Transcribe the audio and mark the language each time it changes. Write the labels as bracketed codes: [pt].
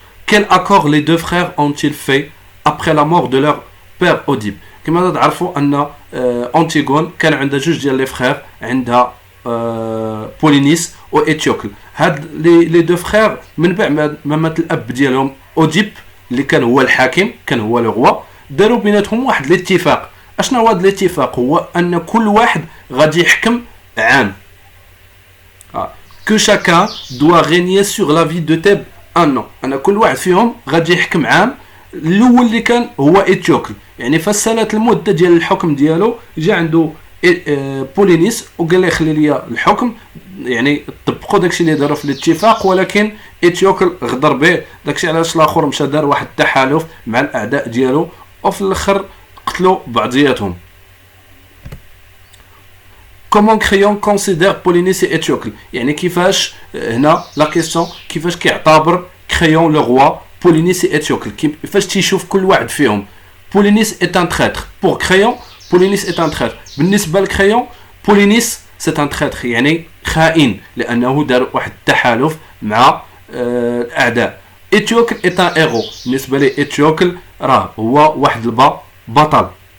[fr] Quel accord les deux frères ont-ils fait après la mort de leur père Oedipe؟ [ar] كما تعرفوا ان انتيغون كان عندها جوج ديال لي فخير، عندها بولينيس و اتيوكل. هاد لي دو فخير من بعد ما مات الاب ديالهم اوديب اللي كان هو الحاكم، كان هو لو روا، داروا بيناتهم واحد الاتفاق. اشنا هو هذا الاتفاق؟ هو ان كل واحد غادي يحكم عام. [fr] que chacun doit régner sur la vie de Thèbes un an. [ar] انا كل واحد فيهم غادي يحكم عام. الاول اللي كان هو اتيوكل، يعني فسالت المده ديال الحكم ديالو، جا عنده بولينيس وقال لي خلي لي الحكم، يعني طبقوا داكشي اللي داروا في الاتفاق، ولكن اتيوكل غدر به. داكشي علاش الاخر مشى دار واحد التحالف مع الاعداء ديالو، وفي الاخر قتلوا بعضياتهم. [fr] Comment Créon considère Polynice et Étiocle؟ [ar] يعني كيفاش هنا لا كيسيون، كيفاش كيعتبر كريون لو روا بولينيس et Étiocle، كيفاش تيشوف كل واحد فيهم. [fr] بولينيس est un traître. Pour Créon بولينيس est un traître. [ar] بالنسبه لكريون بولينيس [fr] c'est un traître، [ar] يعني خائن لانه دار واحد التحالف مع الاعداء. [fr] Étiocle est un héros. [ar] بالنسبه لي Étiocle راه هو واحد بطل.